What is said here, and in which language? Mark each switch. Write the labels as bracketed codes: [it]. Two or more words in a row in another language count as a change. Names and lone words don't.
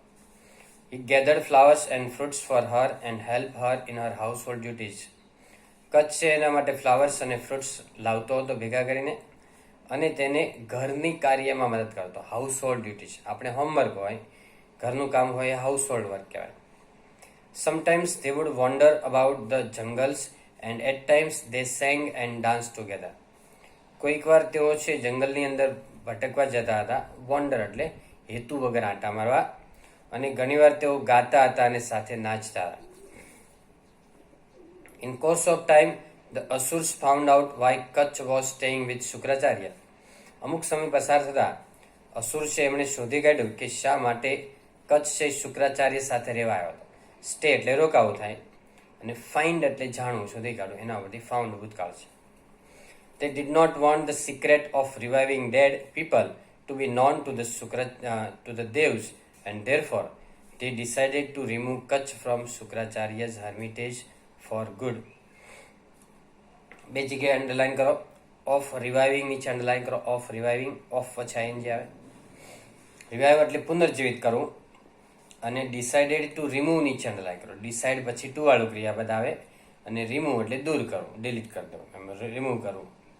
[en] He gathered flowers and fruits for her and help her in her household duties. [gu] કચ્છ છે એના માટે ફ્લાવર્સ અને ફ્રૂટ્સ લાવતો હતો ભેગા કરીને અને તેને ઘરની કાર્યમાં મદદ કરતો. [en] household duties, [gu] આપણે હોમવર્ક હોય, ઘરનું કામ હોય, [en] household work [gu] કહેવાય. [en] સમટાઈમ્સ they would wander about the jungles and at times they sang and danced together. [gu] કોઈક વાર તેઓ છે જંગલની અંદર ભટકવા જતા હતા. વોન્ડર એટલે હેતુ વગર આંટા મારવા. અને ઘણીવાર તેઓ ગાતા હતા અને સાથે નાચતા હતા. [en] In course of time, the Asurs found out why Kach was staying with શુક્રાચાર્ય. [gu] અમુક સમય પસાર થતા અસુર છે એમણે શોધી કાઢ્યું કે શા માટે કચ્છ છે શુક્રાચાર્ય સાથે રહેવા આવ્યો હતો. સ્ટે એટલે રોકાવું થાય, અને ફાઇન્ડ એટલે જાણવું, શોધી કાઢવું, એના પરથી ફાઉન્ડ ભૂતકાળ છે. [en] They did not want the secret of reviving dead people to be known to the devs, and therefore they decided to remove Kach from Shukracharya's hermitage for good. [gu] બે જગ્યાએ અંડરલાઈન કરો. [en] of reviving [gu] નીચે અંડરલાઈન કરો. [en] of reviving, [gu] ઓફ પછી આઈએનજી આવે. રિવાઇવ એટલે પુનર્જીવિત કરવું, અને [en] decided to remove [gu] નીચે અંડરલાઈન કરો. ડિસાઇડ પછી ટુ વાળું ક્રિયાપદ આવે, અને રિમૂવ એટલે દૂર કરવું, ડિલીટ કરી દેવું, રિમૂવ કરવું.